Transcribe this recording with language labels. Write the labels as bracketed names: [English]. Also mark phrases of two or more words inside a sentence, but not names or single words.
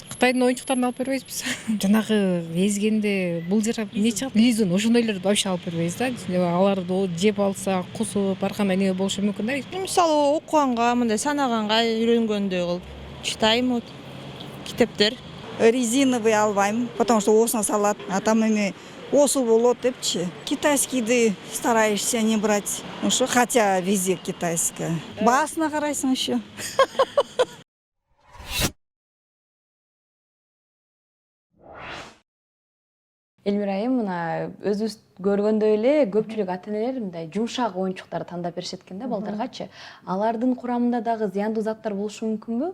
[Kyrgyz] Кытайдын оюнчуктарын алып бербейбиз биз. Жанагы эзгенде бул жер эмне чыгат? Лизун ошондойлорду вообще алып бербейбиз да. Аларды жеп алса, кусуп, ар кандай неме болушу мүмкүн да. Мисалы окуганга, мындай санаганга үйрөнгөндөй кылып читайм. Вот китептер. Резиновый албайм, [Russian] потому что [Kyrgyz] осына салат, [Russian] а там [Kyrgyz] эми осу болот депчи. [Russian] Китайскийди стараешься не брать. Ну что, хотя везде китайская. [Kyrgyz] Баасына карайсың еще. Элмира айым, мына өзүбүз көргөндөй эле көпчүлүк ата-энелер мындай жумшак оюнчуктарды тандап беришет экен да балдаргачы. Алардын курамында дагы зыяндуу заттар болушу мүмкүнбү?